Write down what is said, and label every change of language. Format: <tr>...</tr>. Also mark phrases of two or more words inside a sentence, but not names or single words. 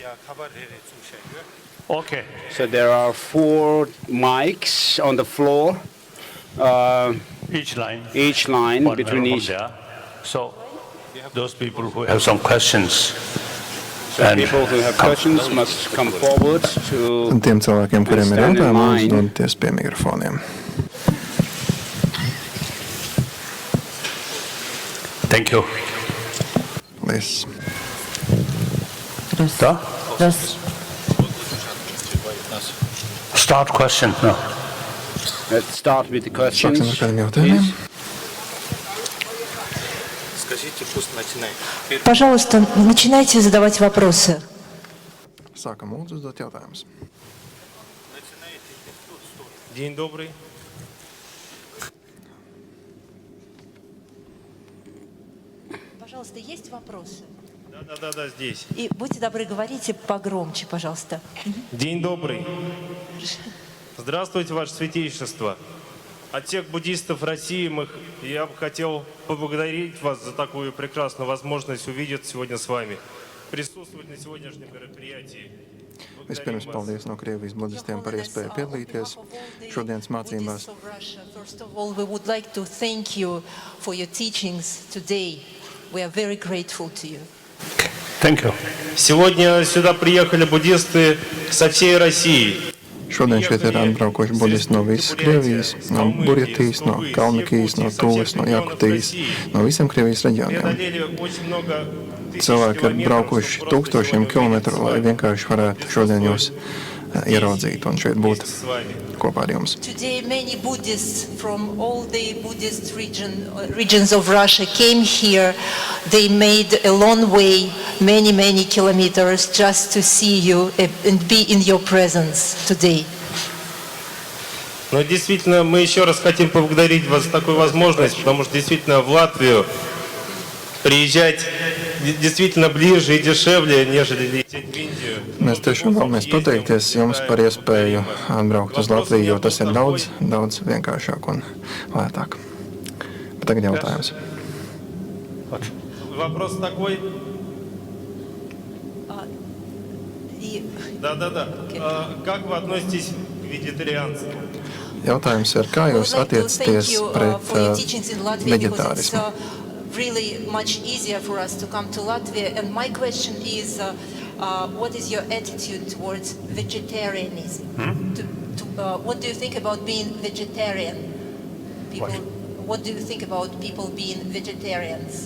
<en>Okay. So there are 4 mics on the floor. Each line. Each line One between from each. there. So those people who have some questions. So people who have questions must come forward to</en> <lv>Tiem cilvēkiem, kuriem ir</lv> <en>stand in</en> <lv>jautājumi,</lv> <en>line.</en> <lv>dodoties pie mikrofoniem.</lv> <en>Thank you.</en> <lv>Paldies.</lv> <en>Da? Start question. No. Let's start with the</en> <lv>Sāksim</lv> <en>questions.</en> <lv>ar kādiem jautājumiem.</lv> <en>please.</en> <ru>Пожалуйста, начинайте задавать вопросы.</ru> <lv>Sākam lūdzu uzdot jautājumus.</lv> <ru>День добрый. Пожалуйста, есть вопросы? Да, здесь. И будьте добры, говорите погромче, пожалуйста. День добрый. Здравствуйте, Ваше Святейшество. От всех буддистов России я бы хотел поблагодарить вас за такую прекрасную возможность увидеться сегодня с вами, присутствовать на сегодняшнем мероприятии.</ru> <lv>Vispirms paldies no Krievijas budistiem par iespēju piedalīties šodienas mācībās.</lv> <en>First of all, we would like to thank you for your teachings today. We are very grateful to you. Thank you.</en> <ru>Сегодня сюда приехали буддисты со всей России.</ru> <lv>Šodien šeit ir atbraukuši budisti no visas Krievijas, no Burjatijas, no Kalmikijas, no Tūles, no Jakutijas, no visiem Krievijas reģioniem. Cilvēki ir braukuši tūkstošiem kilometru, lai vienkārši varētu šodien jūs ieraudzīt un šeit būt kopā ar jums.</lv> <en>Today, many Buddhists from all the Buddhist regions of Russia came here. They made a long way, many kilometers, just to see you and be in your presence today.</en> <ru>Но действительно, мы еще раз хотим поблагодарить вас за такую возможность, потому что действительно в Латвию приезжать действительно ближе и дешевле, нежели лететь в Индию.</ru> <lv>Mēs tiešām vēlamies pateikties jums par iespēju atbraukt uz Latviju, jo tas ir daudz vienkāršāk un lētāk. Bet tagad jautājums.</lv> <ru>Вопрос такой. Да. Как вы относитесь к вегетарианству?</ru> <lv>Jautājums ir, kā jūs attiecaties pret veģetārismu?</lv> <en>Really much easier for us to come to Latvia, and my question is, what is your attitude towards vegetarianism? What do you think about being vegetarian? What do you think about people being vegetarians?</en>